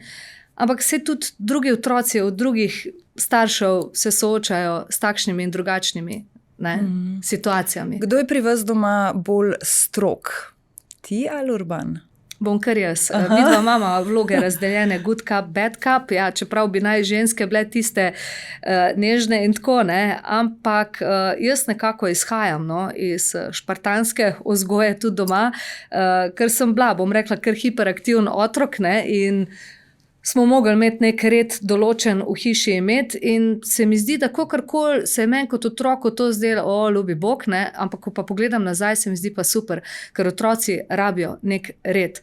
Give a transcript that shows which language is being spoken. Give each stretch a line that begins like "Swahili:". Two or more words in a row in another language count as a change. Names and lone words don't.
Slovenian: Ampak se tudi drugi otroci od drugih staršev se soočajo s takšnimi in drugačnimi situacijami. Kdo je pri vas doma bolj strog? Ti ali Urban? Bom kar jaz. Midva imamo vloge razdeljene,
English: good cup, bad cup,
Slovenian: ja, čeprav bi naj ženske bile tiste nežne in tako, ne, ampak jaz nekako izhajam iz špartanske vzgoje tudi doma, ker sem bila, bom rekla, kar hiperaktiven otrok, ne, in smo mogli imeti nek red določen v hiši imeti in se mi zdi, da kakorkoli se je meni kot otroku to zdelo, ljubi Bog, ne, ampak ko pa pogledam nazaj, se mi zdi pa super, ker otroci rabijo nek red.